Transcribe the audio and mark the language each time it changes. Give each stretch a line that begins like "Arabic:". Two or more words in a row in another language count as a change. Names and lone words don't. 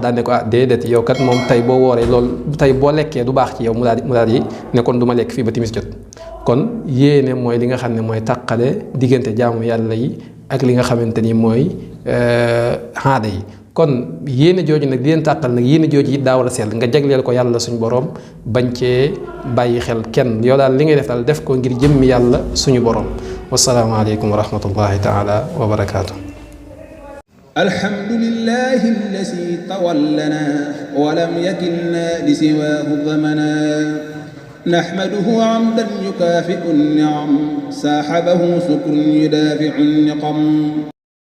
Wolof: daal ne ko déedéet yow kat moom tey boo wooree loolu tey boo lekkee du baax ci yow mu daal di ne kon du ma lekk fii ba timis jot kon yéene mooy li nga xam ne mooy tàqale diggante jaamu yàlla yi ak li nga xamante ni mooy aada yi kon yéene jooju nag di leen tàqal nag yéene jooju it daa war a sell nga jagleel ko yàlla suñu borom bañ cee bàyyi xel kenn yow daal li ngay def daal def ko ngir jëmmi yàlla suñu borom
Arabic: والسلام عليكم ورحمة الله تعالى وبركاته. الحمد لله الذي تولانا ولم يكلنا لسواه زمانا نحمده حمدا يكافئ النعم صاحبه شكرا يدافع النقم